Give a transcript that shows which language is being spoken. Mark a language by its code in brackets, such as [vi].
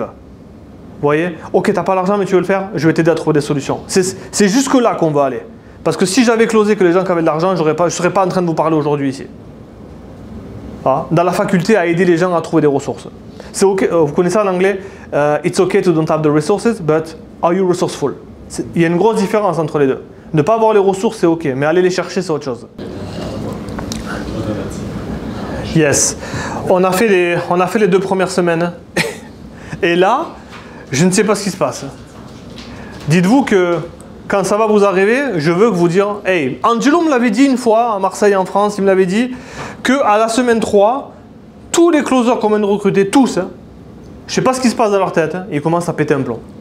[fr] Vous voyez? Ok, tu n'as pas l'argent, mais tu veux le faire? Je vais t'aider à trouver des solutions. C'est jusque-là qu'on va aller. Parce que si j'avais closé que les gens qui avaient de l'argent, je ne serais pas en train de vous parler aujourd'hui ici. Ah, dans la faculté à aider les gens à trouver des ressources. C'est ok, vous connaissez ça en anglais? [en] It's okay to don't have the resources, but are you resourceful? [fr] Il y a une grosse différence entre les deux. Ne pas avoir les ressources, c'est ok, mais aller les chercher, c'est autre chose. Yes. On a fait les 2 premières semaines. Et là, je ne sais pas ce qui se passe. Dites-vous que quand ça va vous arriver, je veux que vous dire hey, Angelo me l'avait dit une fois à Marseille en France, il me l'avait dit qu'à la semaine 3, tous les closers qu'on vient de recruter, tous, hein, je ne sais pas ce qui se passe dans leur tête, hein, ils commencent à péter un plomb.